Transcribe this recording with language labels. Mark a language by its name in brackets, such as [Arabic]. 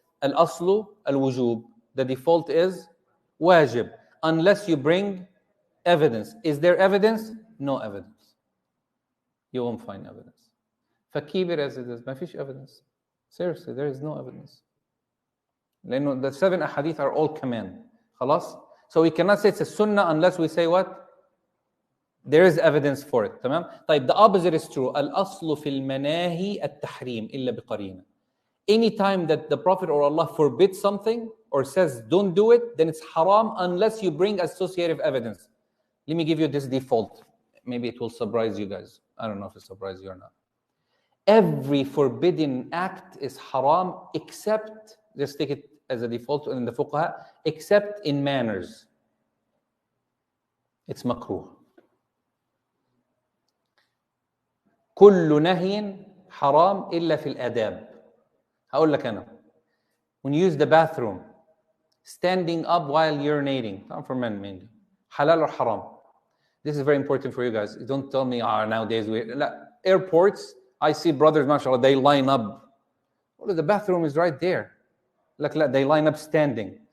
[English] Al-aslu al-wujub. The default is wajib, unless you bring evidence. Is there evidence? No evidence. You won't find evidence. [Arabic] فكيف [English] as it is, [Arabic] ما فيش [English] evidence. Seriously, there is no evidence. [Arabic] لأنه [English] the 7 ahadith are all command. [Arabic] خلاص? [English] So we cannot say it's a sunnah unless we say what? There is evidence for it. [Arabic] تمام؟ طيب, [English] the opposite is true. [Arabic] الأصل في المناهي التحريم إلا بقرينة. [English] Anytime that the Prophet or Allah forbids something or says don't do it, then it's haram unless you bring associative evidence. Let me give you this default. Maybe it will surprise you guys. I don't know if it surprises you or not. Every forbidden act is haram except, just take it as a default in the fuqaha, except in manners. It's makruh. [Arabic] كل نهي حرام إلا في الآداب. هقول لك أنا. [English] When you use the bathroom, standing up while urinating, not for men mainly, halal or haram? This is very important for you guys. Don't tell me, nowadays airports, I see brothers, mashallah, they line up. Well, the bathroom is right there. They line up standing.